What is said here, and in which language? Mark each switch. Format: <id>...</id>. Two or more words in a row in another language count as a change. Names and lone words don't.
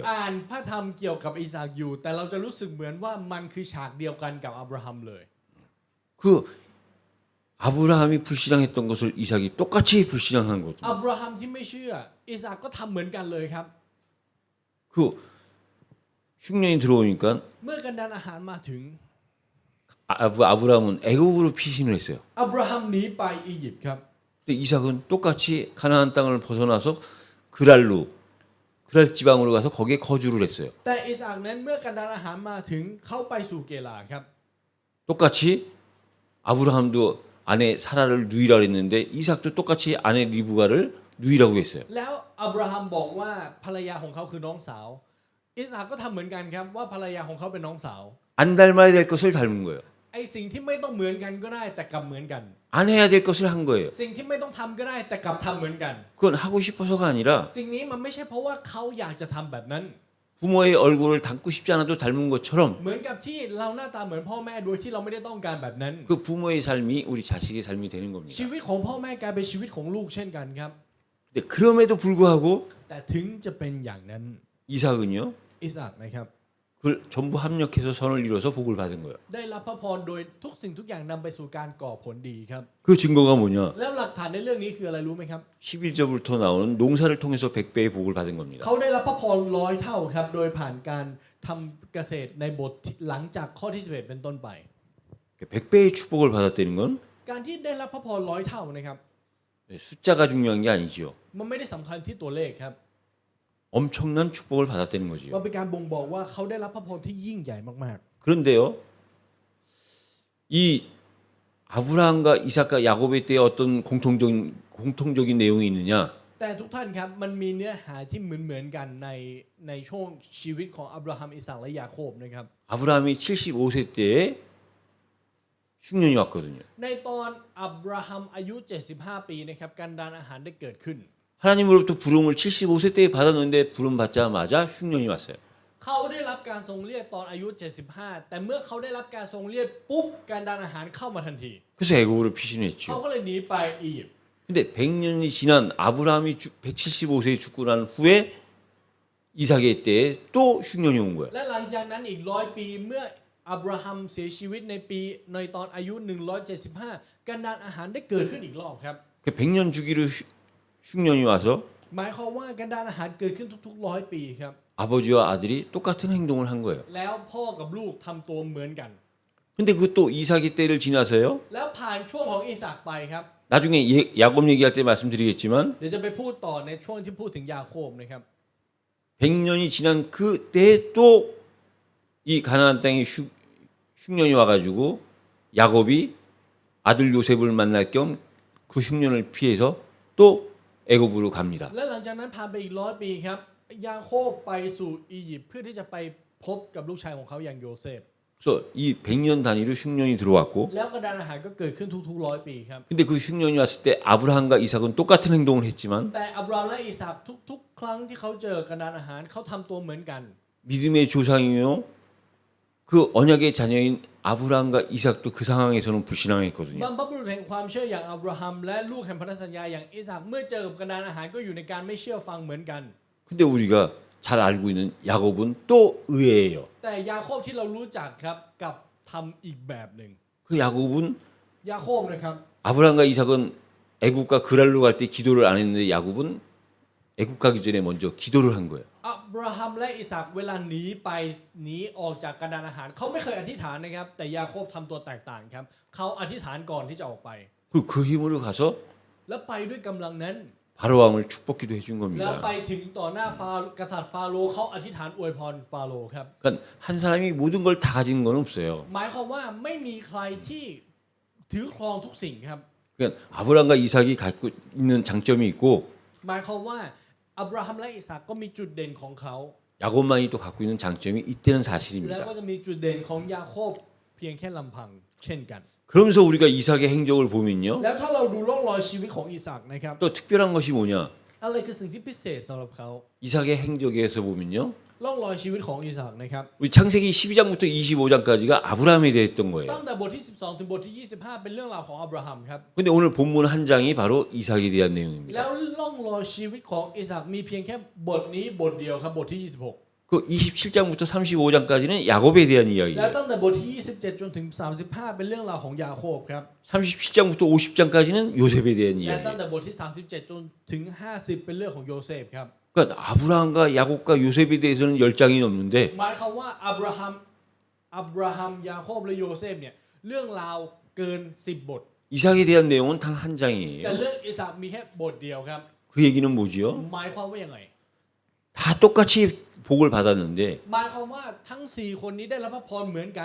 <th>อ่านพระธรรมเกี่ยวกับอิสอัคอยู่แต่เราจะรู้สึกเหมือนว่ามันคือฉากเดียวกันกับอับราฮัมเลย</th> <ko>그 아브라함이 불신앙했던 것을 이삭이 똑같이 불신앙한 거죠.</ko> <th>อับราฮัมที่ไม่เชื่ออิสอัคก็ทำเหมือนกันเลยครับ</th> <ko>그 흉년이 들어오니까</ko> <th>เมื่อกันดารอาหารมาถึง</th> <ko>아브라함은 애국으로 피신을 했어요.</ko> <th>อับราฮัมหนีไปอียิปต์ครับ</th> <ko>근데 이삭은 똑같이 가나안 땅을 벗어나서 그랄 지방으로 가서 거기에 거주를 했어요.</ko> <th>แต่อิสอัคนั้นเมื่อกันดารอาหารมาถึงเขาไปสู่เกลาครับ</th> <ko>똑같이 아브라함도 아내 사라를 누이라 그랬는데 이삭도 똑같이 아내 리브가를 누이라고 했어요.</ko> <th>แล้วอับราฮัมบอกว่าภรรยาของเขาคือน้องสาวอิสอัคก็ทำเหมือนกันครับว่าภรรยาของเขาเป็นน้องสาว</th> <ko>안 닮아야 될 것을 닮은 거예요.</ko> <th>ไอสิ่งที่ไม่ต้องเหมือนกันก็ได้แต่กลับเหมือนกัน</th> <ko>안 해야 될 것을 한 거예요.</ko> <th>สิ่งที่ไม่ต้องทำก็ได้แต่กลับทำเหมือนกัน</th> <ko>그건 하고 싶어서가 아니라</ko> <th>สิ่งนี้มันไม่ใช่เพราะว่าเขาอยากจะทำแบบนั้น</th> <ko>부모의 얼굴을 닮고 싶지 않아도 닮은 것처럼</ko> <th>เหมือนกับที่เราหน้าตาเหมือนพ่อแม่โดยที่เราไม่ได้ต้องการแบบนั้น</th> <ko>그 부모의 삶이 우리 자식의 삶이 되는</ko> <th>ชี</th> <ko>겁니다.</ko> <th>วิตของพ่อแม่กลายเป็นชีวิตของลูกเช่นกันครับ</th> <ko>근데 그럼에도 불구하고</ko> <th>แต่ถึงจะเป็นอย่างนั้น</th> <ko>이삭은요,</ko> <th>อิสอัคนะครับ</th> <ko>그걸 전부 합력해서 선을 이뤄서 복을 받은 거예요.</ko> <th>ได้รับพระพรโดยทุกสิ่งทุกอย่างนำไปสู่การก่อผลดีครับ</th> <ko>그 증거가 뭐냐?</ko> <th>แล้วหลักฐานในเรื่องนี้คืออะไรรู้ไหมครับ</th> <ko>11절부터 나오는 농사를 통해서 100배의 복을 받은 겁니다.</ko> <th>เขาได้รับพระพร100 เท่าครับโดยผ่านการทำเกษตรในบทหลังจากข้อที่11เป็นต้นไป</th> <ko>100배의 축복을 받았다는 건</ko> <th>การที่ได้รับพระพร100 เท่านะครับ</th> <ko>숫자가 중요한 게 아니지요.</ko> <th>มันไม่ได้สำคัญที่ตัวเลขครับ</th> <ko>엄청난 축복을 받았다는</ko> <th>มัน</th> <ko>거지요.</ko> <th>เป็นการบ่งบอกว่าเขาได้รับพระพรที่ยิ่งใหญ่มาก</th> <ko>그런데요, 이 아브라함과 이삭과 야곱에 대해 어떤 공통적인 내용이 있느냐?</ko> <th>แต่ทุกท่านครับมันมีเนื้อหาที่เหมือนกันในช่วงชีวิตของอับราฮัมอิสากและยาโคบนะครับ</th> <ko>아브라함이 75세 때에 흉년이 왔거든요.</ko> <th>ในตอนอับราฮัมอายุ 75 ปีนะครับการดานอาหารได้เกิดขึ้น</th> <ko>하나님으로부터 부름을 75세 때에 받았는데 부름 받자마자 흉년이 왔어요.</ko> <th>เขาได้รับการทรงเรียกตอนอายุ 75 แต่เมื่อเขาได้รับการทรงเรียกปุ๊บการดานอาหารเข้ามาทันที</th> <ko>그래서 애굽으로</ko> <th>เขา</th> <ko>피신했죠.</ko> <th>ก็เลยหนีไปอียิปต์</th> <ko>근데 100년이 지난 아브라함이 175세에 죽고 난 후에 이삭의 때에 또 흉년이 온 거예요.</ko> <th>และหลังจากนั้นอีก100 ปีเมื่ออับราฮัมเสียชีวิตในตอนอายุ 175 การดานอาหารได้เกิดขึ้นอีกรอบครับ</th> <ko>그 100년 주기로 흉년이 와서</ko> <th>หมายความว่าการดานอาหารเกิดขึ้นทุกๆ100 ปีครับ</th> <ko>아버지와 아들이 똑같은 행동을 한 거예요.</ko> <th>แล้วพ่อกับลูกทำตัวเหมือนกัน</th> <ko>근데 그것도 이삭의 때를 지나서요.</ko> <th>แล้วผ่านช่วงของอิสากไปครับ</th> <ko>나중에 야곱 얘기할 때 말씀드리겠지만</ko> <th>เดี๋ยวจะไปพูดต่อในช่วงที่พูดถึงยาโคบนะครับ</th> <ko>100년이 지난 그때에 또 이 가나안 땅에 흉년이 와가지고 야곱이 아들 요셉을 만날 겸 그 흉년을 피해서 또 애굽으로 갑니다.</ko> <th>และหลังจากนั้นผ่านไปอีก100 ปีครับยาโคบไปสู่อียิปต์เพื่อที่จะไปพบกับลูกชายของเขาอย่างโยเซฟ</th> <ko>그래서 이 100년 단위로 흉년이 들어왔고</ko> <th>แล้วการดานอาหารก็เกิดขึ้นทุกๆ100 ปีครับ</th> <ko>근데 그 흉년이 왔을 때 아브라함과 이삭은 똑같은 행동을 했지만</ko> <th>แต่อับราฮัมและอิสากทุกๆ ครั้งที่เขาเจอการดานอาหารเขาทำตัวเหมือนกัน</th> <ko>믿음의 조상이요 그 언약의 자녀인 아브라함과 이삭도 그 상황에서는 불신앙했거든요.</ko> <th>บรรพบุรุษแห่งความเชื่ออย่างอับราฮัมและลูกแห่งพันธสัญญาอย่างอิสากเมื่อเจอกับการดานอาหารก็อยู่ในการไม่เชื่อฟังเหมือนกัน</th> <ko>근데 우리가 잘 알고 있는 야곱은 또 의외예요.</ko> <th>แต่ยาโคบที่เรารู้จักครับกับทำอีกแบบหนึ่ง</th> <ko>그 야곱은</ko> <th>ยาโคบนะครับ</th> <ko>아브라함과 이삭은 애굽과 그랄로 갈 때 기도를 안 했는데 야곱은 애굽 가기 전에 먼저 기도를 한 거예요.</ko> <th>อับราฮัมและอิสากเวลาหนีออกจากการดานอาหารเขาไม่เคยอธิษฐานนะครับแต่ยาโคบทำตัวแตกต่างครับเขาอธิษฐานก่อนที่จะออกไป</th> <ko>그리고 그 힘으로 가서</ko> <th>แล้วไปด้วยกำลังนั้น</th> <ko>바로 왕을 축복기도 해준</ko> <th>แล้วไป</th> <ko>겁니다.</ko> <th>ถึงต่อหน้ากษัตริย์ฟาโรห์เขาอธิษฐานอวยพรฟาโรห์ครับ</th> <ko>그러니까 한 사람이 모든 걸 다 가진 건 없어요.</ko> <th>หมายความว่าไม่มีใครที่ถือครองทุกสิ่งครับ</th> <ko>그러니까 아브라함과 이삭이 갖고 있는 장점이 있고</ko> <th>หมายความว่าอับราฮัมและอิสากก็มีจุดเด่นของเขา</th> <ko>야곱만이 또 갖고 있는 장점이 있다는</ko> <th>แล้ว</th> <ko>사실입니다.</ko> <th>ก็จะมีจุดเด่นของยาโคบเพียงแค่ลำพังเช่นกัน</th> <ko>그러면서 우리가 이삭의 행적을 보면요.</ko> <th>แล้วถ้าเราดูร่องรอยชีวิตของอิสากนะครับ</th> <ko>또 특별한 것이 뭐냐?</ko> <th>อะไรคือสิ่งที่พิเศษสำหรับเขา</th> <ko>이삭의 행적에서 보면요.</ko> <th>ร่องรอยชีวิตของอิสากนะครับ</th> <ko>우리 창세기 12장부터 25장까지가 아브라함에 대했던 거예요.</ko> <th>ตั้งแต่บทที่ 12 ถึงบทที่ 25 เป็นเรื่องราวของอับราฮัมครับ</th> <ko>근데 오늘 본문 한 장이 바로 이삭에 대한 내용입니다.</ko> <th>แล้วร่องรอยชีวิตของอิสากมีเพียงแค่บทนี้บทเดียวครับบทที่ 26</th> <ko>그 27장부터 35장까지는 야곱에 대한</ko> <th>และ</th> <ko>이야기예요.</ko> <th>ตั้งแต่บทที่ 27 จนถึง 35 เป็นเรื่องราวของยาโคบครับ</th> <ko>37장부터 50장까지는 요셉에 대한</ko> <th>และตั้ง</th> <ko>이야기예요.</ko> <th>แต่บทที่ 37 จนถึง 50 เป็นเรื่องของโยเซฟครับ</th> <ko>그러니까 아브라함과 야곱과 요셉에 대해서는 10장이 넘는데</ko> <th>หมายความว่าอับราฮัมยาโคบและโยเซฟเนี่ยเรื่องราวเกิน 10 บท</th> <ko>이삭에 대한 내용은 단 한</ko> <th>แต่</th> <ko>장이에요.</ko> <th>เรื่องอิสากมีแค่บทเดียวครับ</th> <ko>그 얘기는 뭐지요?</ko> <th>หมายความว่ายังไง</th> <ko>다 똑같이 복을 받았는데</ko> <th>หมายความว่าทั้ง 4 คนนี้ได้รับพระพรเหมือนกัน</th>